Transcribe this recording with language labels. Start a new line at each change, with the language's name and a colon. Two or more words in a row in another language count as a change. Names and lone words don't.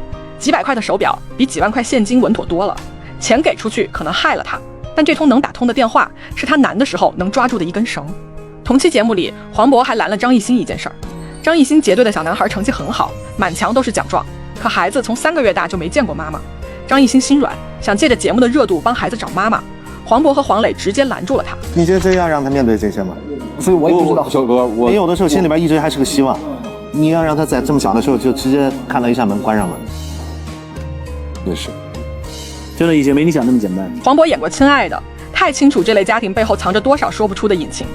Chinese: 幾百塊的手錶比幾萬塊現金穩妥多了，錢給出去可能害了他，但這通能打通的電話是他難的時候能抓住的一根繩。同期節目裡，黃渤還攔了張藝興一件事兒。張藝興結隊的小男孩成績很好，滿牆都是獎狀，可孩子從3個月大就没見過媽媽。張藝興心軟，想借着節目的熱度幫孩子找媽媽。黃渤和黃磊直接攔住了他。你觉得真要讓他面對這些嗎？所以我也不知道，小哥，你有的時候心裡邊一直還是個希望，你要讓他在這麼小的時候就直接看到一扇門關上了。也是，真的已經沒你想那麼簡單。黃渤演過《親愛的》，太清楚這類家庭背後藏着多少說不出的隱情。